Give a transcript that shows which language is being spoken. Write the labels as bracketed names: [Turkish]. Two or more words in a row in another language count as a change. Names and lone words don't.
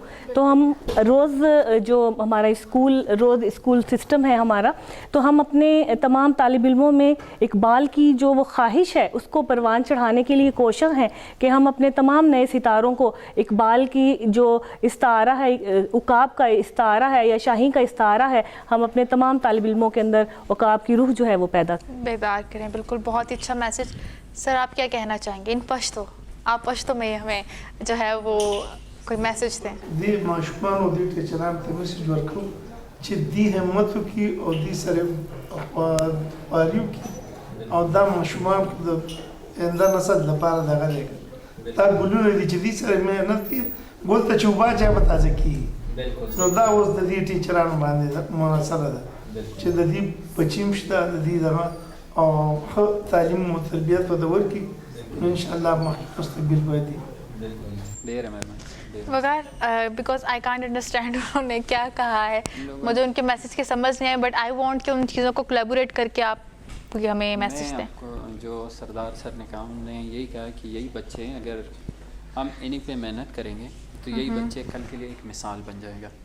[Urdu] تو ہم روز جو ہمارا روز [English] school system [Urdu] ہے ہمارا، تو ہم اپنے تمام طالب علموں میں اقبال کی جو وہ خواہش ہے اس کو پروان چڑھانے کے لیے کوشاں ہیں کہ ہم اپنے تمام نئے ستاروں کو اقبال کی جو استعارہ ہے، عقاب کا استعارہ ہے یا شاہین کا استعارہ ہے، ہم اپنے تمام طالب علموں کے اندر عقاب کی روح جو ہے وہ پیدا بیدار کریں. بالکل، بہت ہی اچھا میسج. سر آپ کیا کہنا چاہیں گے ان پشتو؟ آپ پشتو میں ہمیں جو ہے وہ کوئی میسج دیں. [Pashto] دی معشوقان و دی ٹیچران ته میسج ورکړو چې دی همت وکړي او دی سره پاریو کړي او دا ماشومان د آینده نسل لپاره دغه دی. دا ګلونه دي چې دی سره محنت کوي، ګل ته چې اوبه اچوي به تازه کېږي. نو دا اوس د دې ټیچرانو باندې منحصره ده چې د دې بچیم شته، د دې دغه او ښه تعلیم او تربیت ورته ورکړي، [Arabic] انشاءاللہ [Urdu] مستقبل بہتی. وغیر [English] because I can't understand [Urdu] انہوں نے کیا کہا ہے، مجھے ان کے میسج کی سمجھ نہیں آئے، [English] but I want [Urdu] کہ ان چیزوں کو کولیبوریٹ کر کے آپ ہمیں میسج دیں. جو سردار سر نے کہا، انہوں نے یہی کہا کہ یہی بچے اگر ہم انہیں پہ محنت کریں گے تو یہی بچے کل کے لیے ایک مثال بن جائے گا.